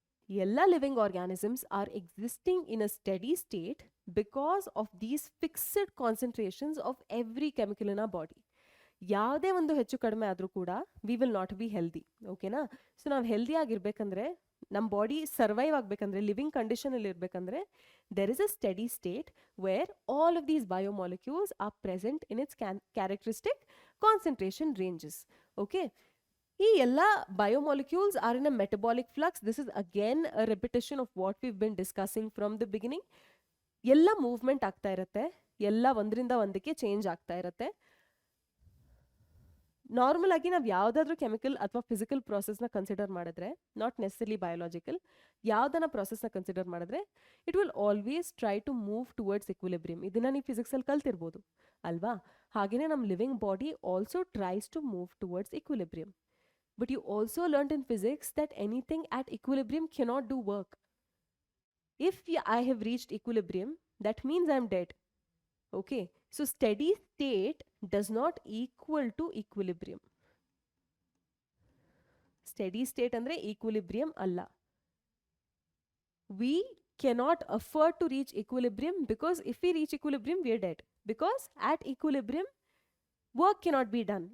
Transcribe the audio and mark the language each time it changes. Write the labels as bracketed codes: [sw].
[en] Yella living organisms are existing in a steady state because of these fixed concentrations of every chemical in our body. [kn] ಯಾವುದೇ ಒಂದು ಹೆಚ್ಚು ಕಡಿಮೆ ಆದರೂ ಕೂಡ we will not be healthy. ಓಕೆನಾ? [en] So ನಾವು healthy ಆಗಿರ್ಬೇಕಂದ್ರೆ, ನಮ್ಮ ಬಾಡಿ ಸರ್ವೈವ್ ಆಗಬೇಕಂದ್ರೆ, ಲಿವಿಂಗ್ ಕಂಡೀಷನಲ್ಲಿ ಇರಬೇಕಂದ್ರೆ, there is a steady state where all of these biomolecules are present in its characteristic concentration ranges. Okay? ಈ ಎಲ್ಲ biomolecules are in a metabolic flux. This is again a repetition of what we've been discussing from the beginning. [kn] ಎಲ್ಲ movement ಆಗ್ತಾ ಇರುತ್ತೆ, ಎಲ್ಲ ಒಂದರಿಂದ ಒಂದಕ್ಕೆ change ಆಗ್ತಾ ಇರುತ್ತೆ. ನಾರ್ಮಲ್ ಆಗಿ ನಾವು ಯಾವುದಾದ್ರೂ ಕೆಮಿಕಲ್ ಅಥವಾ ಫಿಸಿಕಲ್ ಪ್ರಾಸೆಸ್ನ ಕನ್ಸಿಡರ್ ಮಾಡಿದ್ರೆ, ನಾಟ್ ನೆಸೆಸರಿಲಿ ಬಯೋಲಾಜಿಕಲ್, ಯಾವುದನ್ನ ಪ್ರಾಸೆಸ್ನ ಕನ್ಸಿಡರ್ ಮಾಡಿದ್ರೆ it will always try to move towards equilibrium. ಇದನ್ನ ನೀವು ಫಿಸಿಕ್ಸಲ್ಲಿ ಕಲ್ತಿರ್ಬೋದು ಅಲ್ವಾ? ಹಾಗೆಯೇ ನಮ್ಮ living body also tries to move towards equilibrium. [en] But you also learned in physics that anything at equilibrium cannot do work. If I have reached equilibrium, that means I'm dead. Okay, so steady state does not equal to equilibrium. Steady state andre equilibrium alla. We cannot afford to reach equilibrium, because if we reach equilibrium we are dead, because at equilibrium work cannot be done.